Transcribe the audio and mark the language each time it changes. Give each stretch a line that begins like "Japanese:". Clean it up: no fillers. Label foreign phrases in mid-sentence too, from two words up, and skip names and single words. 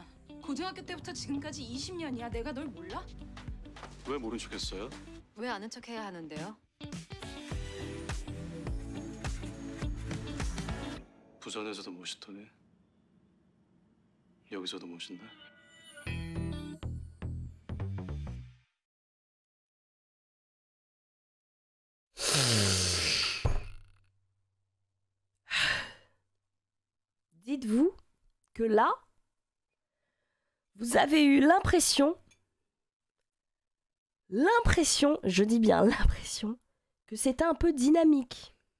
Korean: 고등학교 때부터 지금까지 20년이야. 내가 널 몰라? 왜 모른 척했어요? 왜 아는 척해야 하는데요? 부산에서도 멋있더니 여기서도 멋있네.
French: Dites-vous que là, vous avez eu l'impression, je dis bien l'impression, que c'était un peu dynamique.